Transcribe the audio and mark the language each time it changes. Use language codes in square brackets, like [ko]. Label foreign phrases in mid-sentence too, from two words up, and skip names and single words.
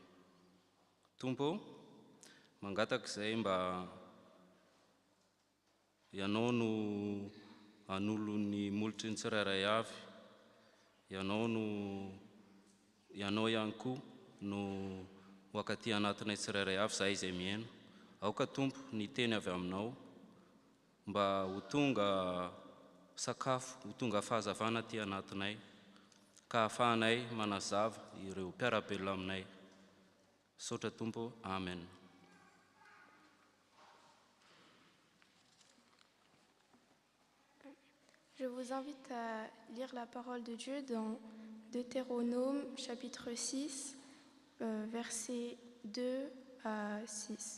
[mg] Tompo, mangataka izay mba ianao no hanolo-ny molotry ny tsirairay avy, ianao ihany koa no wakaty anatinay tsirairay avy zahay izay miaino. Aoka tompo ny teny avy aminao mba ho tonga sakafo, ho tonga fahazavana ty anatinay, ka ahafahanay manazava ireo mpiarabelona aminay. Saotra tompo, amen. [fr] Je vous invite à lire la parole de Dieu dans Deutéronome chapitre 6, versets 2 à 6.